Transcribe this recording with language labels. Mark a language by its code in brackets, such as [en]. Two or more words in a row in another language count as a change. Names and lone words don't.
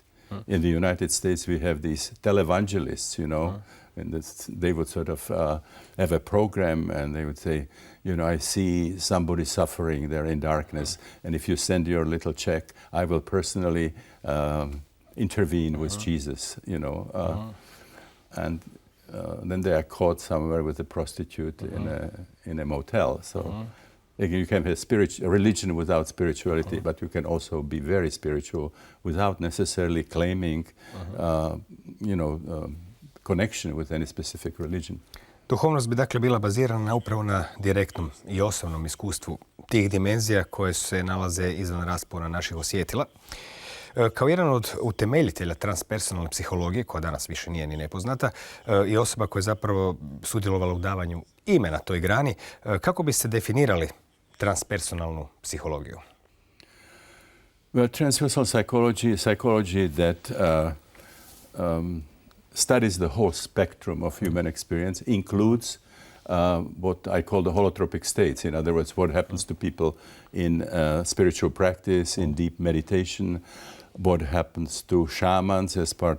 [en] In the United States, we have these televangelists, and they would sort of have a program, and they would say, I see somebody suffering, they're in darkness, and if you send your little check, I will personally intervene with Jesus, and then they are caught somewhere with a prostitute in a motel. So you can have a religion without spirituality, but you can also be very spiritual without necessarily claiming, connection with any specific religion. [hr] Duhovnost bi dakle bila bazirana upravo na direktnom i osobnom iskustvu tih dimenzija koje se nalaze izvan raspona naših osjetila. Kao jedan od utemeljitelja transpersonalne psihologije, koja danas više nije ni nepoznata, i osoba koja je zapravo sudjelovala u davanju imena toj grani, kako biste definirali transpersonalnu psihologiju? [en] Well, transpersonal psychology is psychology that studies the whole spectrum of human experience, includes what I call the holotropic states. In other words, what happens to people in spiritual practice, in deep meditation, what happens to shamans as part